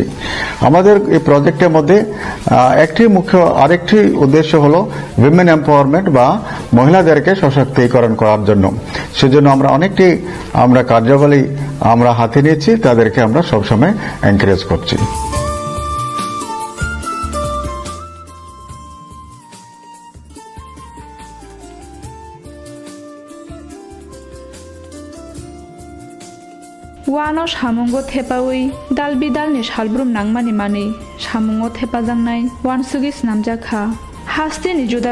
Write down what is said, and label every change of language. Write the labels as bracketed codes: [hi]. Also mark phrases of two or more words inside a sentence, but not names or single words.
[bn] আমাদের এই প্রজেক্টের মধ্যে আরেকটি উদ্দেশ্য হলো [en] women empowerment [bn] বা মহিলাদেরকে সশক্তিকরণ করার জন্য। সেজন্য আমরা কার্যাবলী আমরা হাতে নিয়েছি, তাদেরকে আমরা সবসময় এনকারেজ করছি। [brx] वानो सामुंगो थेपावै दाल बिदालनि सालब्रुम नांमानि मानै सामुंगो थेपाजांनाय वानसुगि स्नामजाखा हास्तिनि जुदा